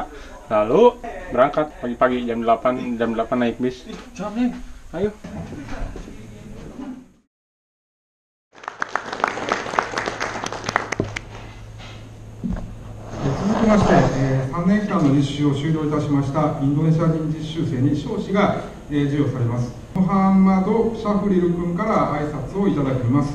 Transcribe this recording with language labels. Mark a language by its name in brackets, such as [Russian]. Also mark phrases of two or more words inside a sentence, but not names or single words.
[Indonesian] Lalu berangkat pagi-pagi jam 8 naik bis. Ayo. [Japanese] 続きまして、3年間の実習を終了いたしましたインドネシア人実習生に証紙が、授与されます。モハンマド・シャフリル君から挨拶をいただきます。